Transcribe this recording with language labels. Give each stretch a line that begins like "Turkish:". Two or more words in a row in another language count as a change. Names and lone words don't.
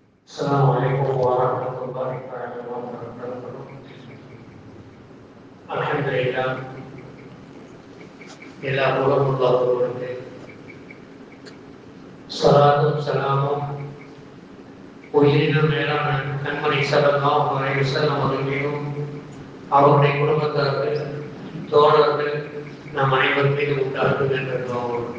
Arabic: السلام عليكم ورحمة الله تعالى وبركاته. الحمد لله.
Tamil: எல்லா புகழும் அல்லாஹ்வுக்கு. ஸலாத்தும் ஸலாமும் உயிரினும் மேலான கண்மணி
Arabic: صلى الله عليه وسلم
Tamil: அவர்களையும் அவருடைய குடும்பத்தார்கள் தோழர்கள் நம் அனைவர் மீது உண்டாகும் என்ற துஆவோடு.